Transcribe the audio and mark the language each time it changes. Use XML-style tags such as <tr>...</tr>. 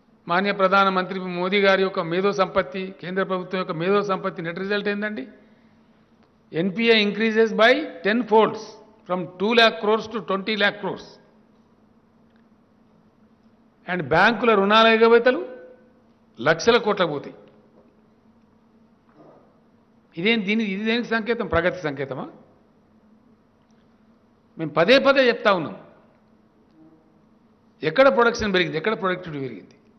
<te>మాన్య ప్రధానమంత్రి మోదీ గారి యొక్క మేధో సంపత్తి, కేంద్ర ప్రభుత్వం యొక్క మేధో సంపత్తి నెట్ రిజల్ట్ ఏందండి?</te> <en>NPI increases by 10 folds from 2 lakh crores to 20 lakh crores.</en> <te>And బ్యాంకుల రుణాల ఎగవేతలు లక్షల కోట్లకు పోతాయి. ఇది దేనికి సంకేతం? ప్రగతి సంకేతమా? మేము పదే పదే చెప్తా ఉన్నాం, ఎక్కడ ప్రొడక్షన్ పెరిగింది, ఎక్కడ ప్రొడక్టివిటీ పెరిగింది?</te>